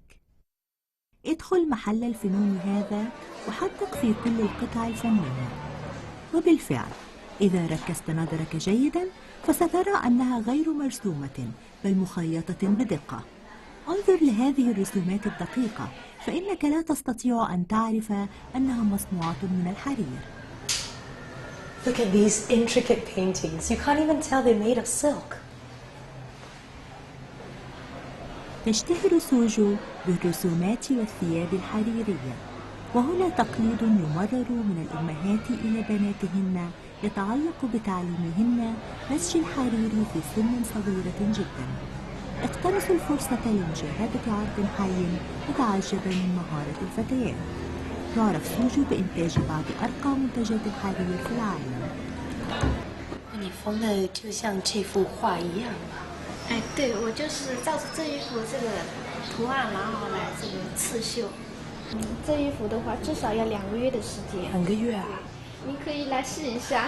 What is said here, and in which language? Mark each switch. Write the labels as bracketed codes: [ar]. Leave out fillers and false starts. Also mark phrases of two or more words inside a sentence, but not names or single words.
[ar] ادخل محل الفنون هذا وحدق في كل القطع الفنية. وبالفعل إذا ركزت نظرك جيدا فسترى أنها غير مرسومة بل مخيطة بدقة. انظر لهذه الرسومات الدقيقة فإنك لا تستطيع أن تعرف أنها مصنوعة من الحرير. [en] Look at these intricate paintings. You can't even tell they're made of silk. [ar] تشتهر سوجو بالرسومات والثياب الحريرية، وهنا تقليد يمرر من الأمهات إلى بناتهن يتعلق بتعليمهن نسج الحرير في سن صغيرة جدا. اقتنصوا الفرصة لمشاهدة عرض حي وتعجبا من مهارة الفتيات. تعرف سوجو بإنتاج بعض أرقى منتجات الحرير في العالم. [zh] 你缝的就像这幅画一样。哎，对，我就是照着这一幅这个图案，然后来这个刺绣。这一幅的话，至少要2个月的时间。 2个月啊！你可以来试一下。